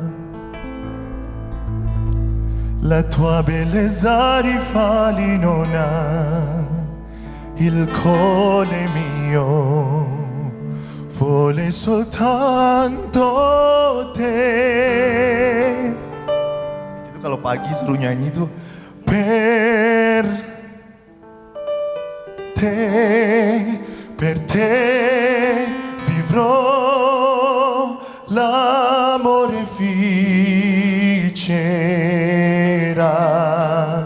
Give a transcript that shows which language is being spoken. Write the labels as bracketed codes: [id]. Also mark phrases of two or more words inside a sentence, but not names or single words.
[it] La tua bellezza rivali non ha, il cuore mio vuole soltanto te. [id] Itu kalau pagi suruh nyanyi tuh [it] per te vivrò l'amore vincerà.